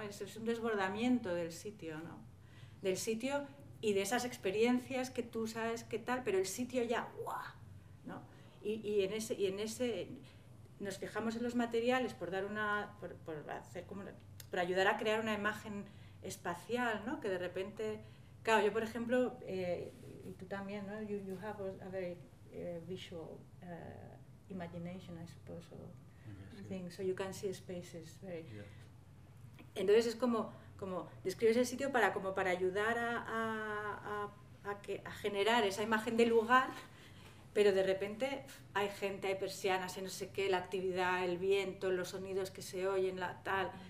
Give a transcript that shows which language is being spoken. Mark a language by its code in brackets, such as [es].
[es] Es un desbordamiento del sitio, ¿no? Del sitio y de esas experiencias que tú sabes qué tal, pero el sitio ya, ¡guau! ¿No? Y en ese nos fijamos en los materiales por dar una, por ayudar a crear una imagen espacial, ¿no? Que de repente, claro, yo por ejemplo, y tú también, ¿no? [en] You have a very visual imagination, I suppose, or thing, so you can see spaces. Very. [es] Entonces es como describes el sitio para ayudar a generar esa imagen de lugar. Pero de repente hay gente, hay persianas, hay no sé qué, la actividad, el viento, los sonidos que se oyen, la tal.